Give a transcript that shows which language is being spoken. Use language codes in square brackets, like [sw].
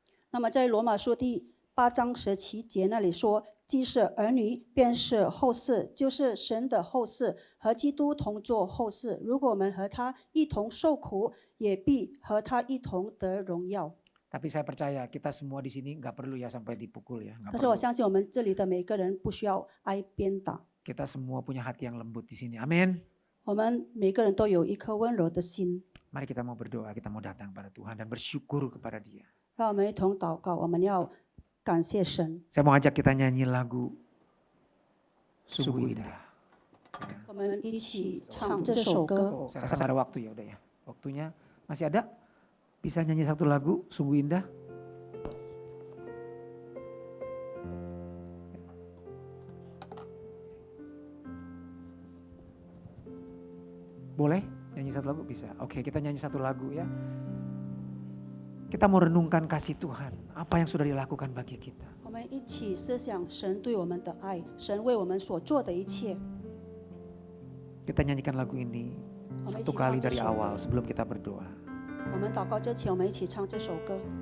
[zh] 那么在罗马书第8章17节那里说，既是儿女，便是后嗣，就是神的后嗣，和基督同作后嗣。如果我们和他一同受苦，也必和他一同得荣耀。 [id] Tapi saya percaya kita semua di sini nggak perlu ya sampai dipukul ya. Nggak [zh] 但是我 [id] perlu. [zh] 相信我们这里的每个人不需要挨鞭打， [id] Kita semua punya hati yang lembut di sini. Amin. [zh] 我们每个人都有一颗温柔的心。 [id] Mari kita mau berdoa, kita mau datang pada Tuhan dan bersyukur kepada Dia. [zh] 让我们一同祷告，我们要感谢神。 [id] Saya mau ajak kita nyanyi lagu Sungguh Indah. [zh] 我们一起唱这首歌。 [id] Oh, saya rasa ada waktu ya udah ya. Waktunya masih ada? Bisa nyanyi satu lagu Sungguh Indah? Boleh? Nyanyi satu lagu? Bisa. Oke, kita nyanyi satu lagu ya. Kita mau renungkan kasih Tuhan. Apa yang sudah dilakukan bagi kita. [zh] 我们一起思想神对我们的爱，神为我们所做的一切。 [id] Kita nyanyikan lagu ini satu kali dari awal sebelum kita berdoa. [zh] 我们祷告之前，我们一起唱这首歌。